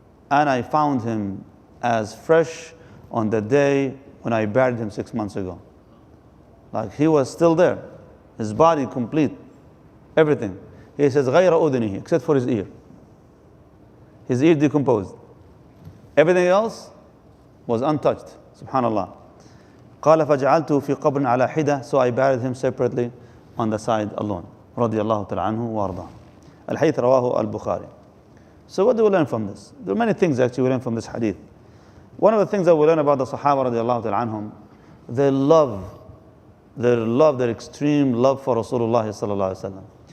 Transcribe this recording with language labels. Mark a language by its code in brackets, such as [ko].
[en] And I found him as fresh on the day when I buried him 6 months ago. Like he was still there. His body complete. Everything. He says [ar] غير أذنه, [en] except for his ear. His ear decomposed. Everything else was untouched. Subhanallah. [ar] قال فجعلته في قبر على حدة. [en] So I buried him separately on the side alone. [ar] رضي الله تعالى عنه وأرضاه. الحديث رواه البخاري. [en] So what do we learn from this? There are many things actually we learn from this hadith. One of the things that we learn about the Sahaba رضي الله تعالى عنهم, their extreme love for Rasulullah sallallahu alaihi wasallam.